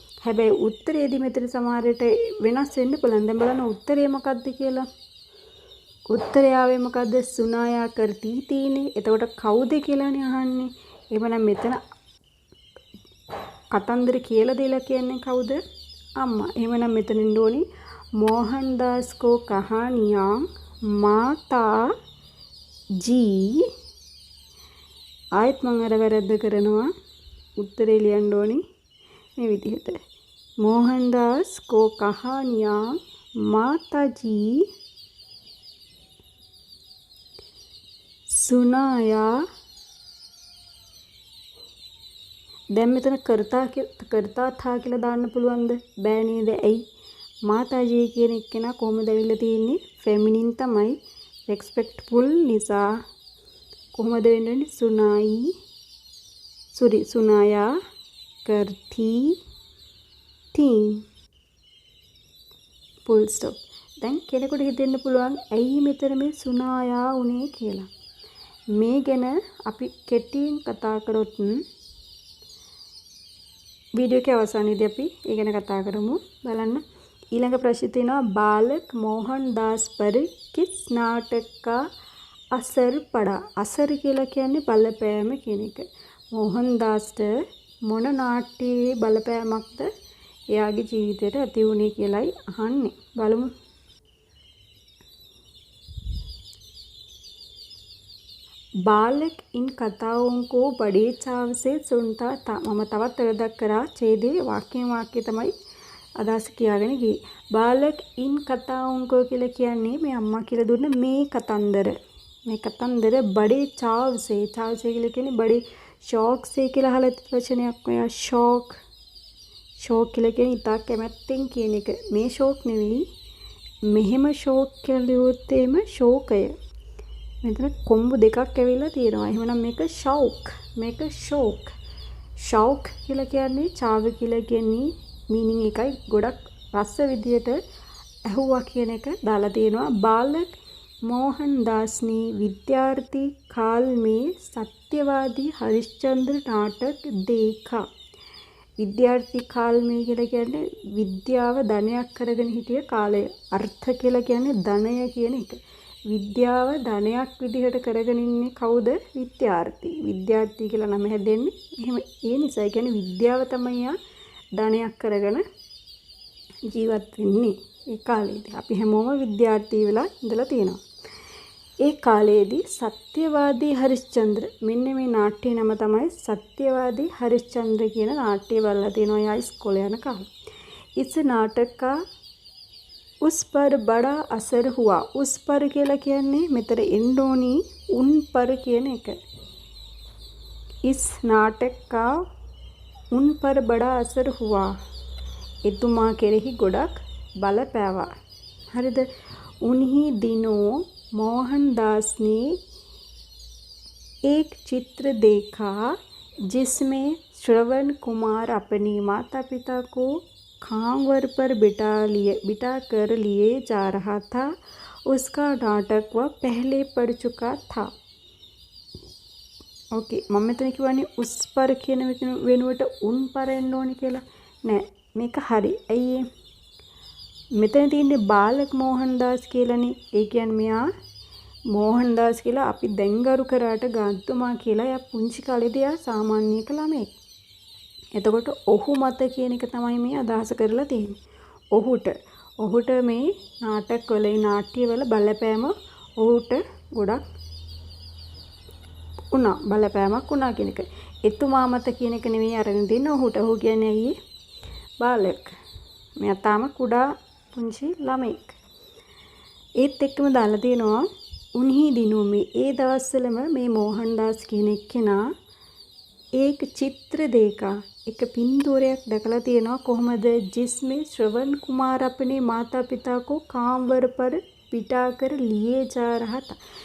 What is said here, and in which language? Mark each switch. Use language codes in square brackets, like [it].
[si] හැබැයි උත්තරේදී මෙතන සමහර විට වෙනස් වෙන්න පුළුවන්. දැන් බලන්න උත්තරේ මොකක්ද කියලා. උත්තරය ආවේ මොකද්ද? සුනායා කරති තීනේ. එතකොට කවුද කියලානේ අහන්නේ. එහෙමනම් මෙතන කතන්දර කියලා දෙලා කියන්නේ කවුද? අම්මා. එහෙමනම් මෙතන ඉන්න ඕනි [hi] मोहनदास को कहानियाँ माता जी. [si] ආයෙත් මම අර වැරද්ද කරනවා. උත්තරේ ලියන්න ඕනි මේ විදිහට. [hi] मोहनदास को कहानियाँ माता जी सुनाया. [si] දැන් මෙතන කරතා થා කියලා දාන්න පුළුවන්ද? බෑ නේද? ඇයි? මාතාජී කියන එක්කෙනා කොහොමද ඇවිල්ලා තියෙන්නේ? ෆෙමිනින් තමයි. රෙස්පෙක්ට්ෆුල් නිසා කොහොමද වෙන්නේ? [hi] सुनाया करती थी. [en] full stop. [si] දැන් කෙනෙකුට හිතෙන්න පුළුවන් ඇයි මෙතන මේ සුනායා උනේ කියලා. මේ ගැන අපි කෙටියෙන් කතා කරොත් [hi] वीडियो के [si] අවසානයේදී අපි ඒ ගැන කතා කරමු. බලන්න ඊළඟ ප්‍රශ්නේ තියෙනවා [hi] बालक मोहनदास पर किस नाटक का असर पड़ा. [si] असर කියලා කියන්නේ බලපෑම කියන එක. मोहनदासට මොන නාට්‍යයේ බලපෑමක්ද එයාගේ ජීවිතයට ඇති වුණේ කියලායි අහන්නේ. බලමු. [hi] बालक इन कथाओं को बड़े चाव से सुनता था. [si] මම තවත් වැරද්දක් කරා. ඡේදයේ වාක්‍ය තමයි අදහස කියාගෙන ගියේ. [hi] बालक इन कथाओं को [si] කියලා කියන්නේ මේ අම්මා කියලා දුන්න මේ කතන්දර. මේ කතන්දර [hi] बड़े चाव से [si] කියලා කියන්නේ [hi] बड़े शौक से [si] කියලා අහලා වචනයක් ඔයා शौक කියලා කියන්නේ ඉතා කැමැත්තෙන් කියන එක. මේ शौक නෙවෙයි. මෙහෙම शौक කියලා ලියුවොත් එහෙම शौकය. මෙතන කොම්බු දෙකක් ඇවිල්ලා තියෙනවා. එහෙනම් මේක ෂෞක්. මේක ෂෝක්. ෂෞක් කියලා කියන්නේ චාව කියලා කියන්නේ මීනින් එකයි ගොඩක් රස විදියට ඇහුවා කියන එක දාලා තියෙනවා. [hi] बालक मोहनदास ने विद्यार्थी काल में सत्यवादी हरिश्चंद्र नाटक देखा. [si] විද්‍යාර්ථී කාල් මේ කියලා කියන්නේ විද්‍යාව ධනයක් කරගෙන හිටිය කාලය. අර්ථ කියලා කියන්නේ ධනය කියන එක. විද්‍යාව ධනයක් විදිහට කරගෙන ඉන්නේ කවුද? විද්‍යාර්ථී. විද්‍යාර්ථී කියලා නම හැදෙන්නේ එහෙම ඒ නිසා. ඒ කියන්නේ විද්‍යාව තමයි ධනයක් කරගෙන ජීවත් වෙන්නේ ඒ කාලේදී. අපි හැමෝම විද්‍යාර්ථී වෙලා ඉඳලා තියෙනවා. ඒ කාලයේදී සත්‍යවාදී හරිශ්චන්ද්‍ර මෙන්න මේ නාට්‍ය නම තමයි සත්‍යවාදී හරිශ්චන්ද්‍ර කියන නාට්‍ය බලලා තියෙනවා යා ඉස්කෝලේ යන කාලේ. [hi] इस नाटक का उस पर बड़ा असर हुआ. उस पर [si] කියලා කියන්නේ මෙතන එන්ඩෝනි [hi] उन पर [si] කියන එක. [hi] इस नाटक का उन पर बड़ा असर हुआ. [si] එතුමා කෙරෙහි ගොඩක් බලපෑවා. හරිද? [hi] उन्हीं दिनों मोहनदास ने एक चित्र देखा जिसमें श्रवण कुमार अपने माता पिता को खांवर पर बिठा कर लिए जा रहा था. उसका नाटक वह पहले पढ़ चुका था. [si] ओके මම මෙතන කියවනේ උස් පර කියන වෙනුවට උන් පර එන්න ඕනි කියලා නෑ. මේක හරි. ඇයි මෙතන තියෙන්නේ बालक मोहनदास කියලානේ. ඒ කියන්නේ මෙයා मोहनदास කියලා අපි දැන් ගරු කරාට ගාන්තුමා කියලා එයා පුංචි කාලේදී එයා සාමාන්‍යක ළමෙක්. එතකොට ඔහු මත කියන එක තමයි මේ අදහස කරලා තියෙන්නේ. ඔහුට මේ නාටකවල නාට්‍යවල බලපෑම ඔහුට ගොඩක් බලපෑමක් වුණා කියන එක. එතුමා මත කියන එක නෙවෙයි අරගෙන තින්නේ ඔහුට. ඔහු කියන්නේ අයියේ बालक. මෙයා තාම කුඩා පුංචි ළමෙක්. ඒත් එක්කම දාලා තියෙනවා [hi] उन्हीं दिनों में [si] ඒ දවස්වලම මේ मोहनदास කියන එක්කෙනා [hi] एक चित्र देखा. [si] एक पिंतूरයක් දැකලා තියෙනවා. කොහොමද? [hi] जिसमें श्रवण कुमार अपने माता पिता को कांवर पर बिठा कर लिए जा रहा था.